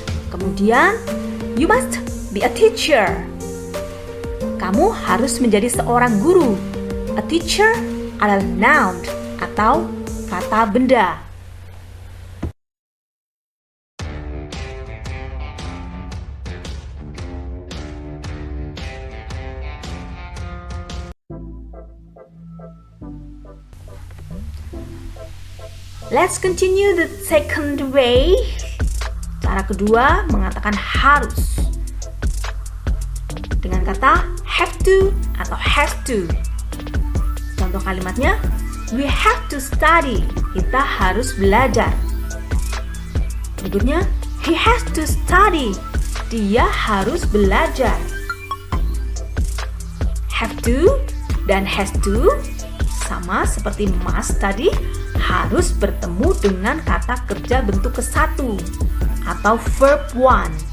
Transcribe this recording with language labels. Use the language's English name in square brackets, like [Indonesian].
[English] Kemudian, you must be a teacher. [Indonesian] Kamu harus menjadi seorang guru. A teacher adalah noun atau kata benda. [English] Let's continue the second way. [Indonesian] Cara kedua mengatakan harus dengan kata have to atau has to. Contoh kalimatnya, [English] we have to study. [Indonesian] Kita harus belajar. [English] Berikutnya, he has to study. [Indonesian] Dia harus belajar. Have to dan has to sama seperti must tadi, harus bertemu dengan kata kerja bentuk ke-1 atau verb 1.